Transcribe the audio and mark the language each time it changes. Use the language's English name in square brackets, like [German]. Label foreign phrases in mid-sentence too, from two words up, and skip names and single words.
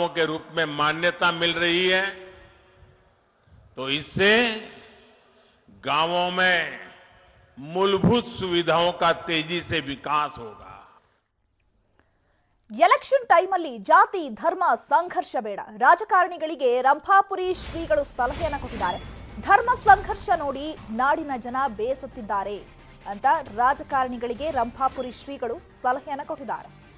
[Hindi] के रूप में मान्यता मिल रही है तो इससे गांवों में मूलभूत सुविधाओं का तेजी से विकास होगा। [Kannada] ಎಲೆಕ್ಷನ್ ಟೈಮಲ್ಲಿ ಜಾತಿ ಧರ್ಮ ಸಂಘರ್ಷ ಬೇಡ. ರಾಜಕಾರಣಿಗಳಿಗೆ ರಂಭಾಪುರಿ ಶ್ರೀಗಳು ಸಲಹೆಯನ್ನು ಕೊಟ್ಟಿದ್ದಾರೆ. ಧರ್ಮ ಸಂಘರ್ಷ ನೋಡಿ ನಾಡಿನ ಜನ ಬೇಸತ್ತಿದ್ದಾರೆ ಅಂತ ರಾಜಕಾರಣಿಗಳಿಗೆ ರಂಭಾಪುರಿ ಶ್ರೀಗಳು ಸಲಹೆಯನ್ನು ಕೊಟ್ಟಿದ್ದಾರೆ.